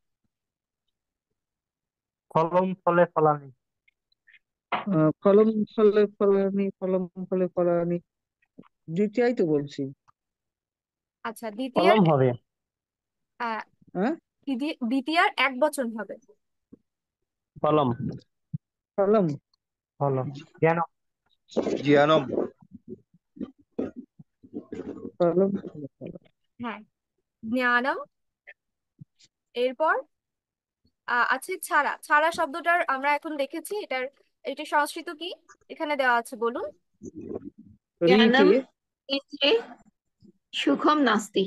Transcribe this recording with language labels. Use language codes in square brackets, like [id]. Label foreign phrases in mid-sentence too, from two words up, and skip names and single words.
[sa] ফলম ফলে ফলানি। ফলম ফলে ফলানি, ফলম ফলে ফলানি, [bn] দ্বিতীয়াই তো বলছি। আচ্ছা, দ্বিতীয়ার ফলম হবে। আহ হ্যাঁ, দ্বিতীয়ার এক বচন হবে। [sa] ফলম। ফলম। ফলম। জ্ঞান। জ্ঞানম। ফলম ফলে ফলানি। [bn] হ্যাঁ, জ্ঞানম। এরপর আছে ছাড়া। ছাড়া শব্দটার আমরা এখন দেখেছি, এটা সংস্কৃত কি এখানে দেওয়া আছে বলুন। [sa] রীতে। জ্ঞানম ইতি সুখম নাস্তি।